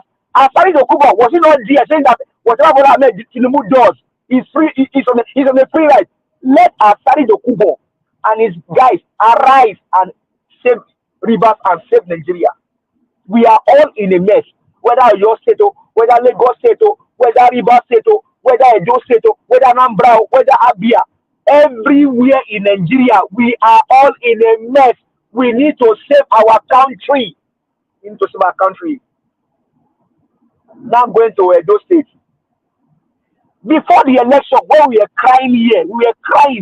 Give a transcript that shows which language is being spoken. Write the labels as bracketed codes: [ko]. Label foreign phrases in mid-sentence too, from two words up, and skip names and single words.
[en] Asari Dokubo, was he not there saying that whatever Bola Ahmed Tinubu does is free, he's on a free ride? Let Asari Dokubo and his guys arise and save Rivers and save Nigeria. We are all in a mess. Whether Oyo State, whether Lagos State, whether Rivers State, whether Edo State, whether Anambra, whether Abia, everywhere in Nigeria, we are all in a mess. We need to save our country. We need to save our country. Now I'm going to Edo State. Before the election, when we were crying here, we were crying.